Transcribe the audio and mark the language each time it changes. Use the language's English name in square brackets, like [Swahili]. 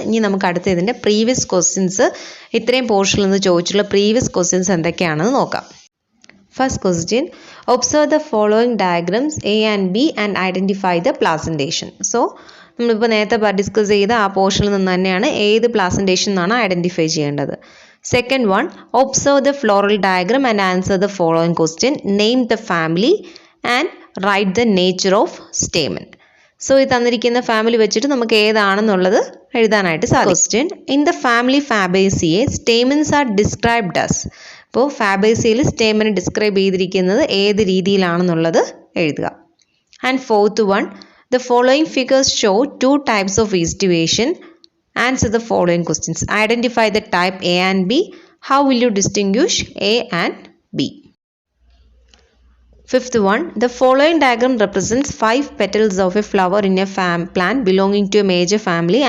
[Malayalam] ഇനി നമുക്ക് അടുത്ത ഇതിൻ്റെ പ്രീവിയസ് ക്വസ്റ്റ്യൻസ്, ഇത്രയും പോർഷനിൽ നിന്ന് ചോദിച്ചിട്ടുള്ള പ്രീവിയസ് ക്വസ്റ്റ്യൻസ് എന്തൊക്കെയാണെന്ന് നോക്കാം. [English] First question, observe the following diagrams A and B and identify the placentation. [Malayalam] So നമ്മളിപ്പോൾ നേരത്തെ ഡിസ്കസ് ചെയ്ത ആ പോർഷനിൽ നിന്ന് തന്നെയാണ് ഏത് പ്ലാസൻറ്റേഷൻ എന്നാണ് ഐഡൻറ്റിഫൈ ചെയ്യേണ്ടത്. [English] Second one, observe the floral diagram and answer the following question. Name the family and write the nature of stamen. [Malayalam] So ഇത് തന്നിരിക്കുന്ന ഫാമിലി വെച്ചിട്ട് നമുക്ക് ഏതാണെന്നുള്ളത് എഴുതാനായിട്ട് സാധിക്കും. [English] Question, in the family Fabaceae, stamens are described as. [Malayalam] അപ്പോൾ ഫാബേസിയയിൽ സ്റ്റേമനെ describe ചെയ്തിരിക്കുന്നത് ഏത് രീതിയിലാണെന്നുള്ളത് എഴുതുക. [English] And fourth one, the following figures show 2 types of estivation. Answer the following questions. Identify the type A and B. How will you distinguish A and B? Fifth one, the following diagram represents 5 petals of a flower in a plant belonging to a major family.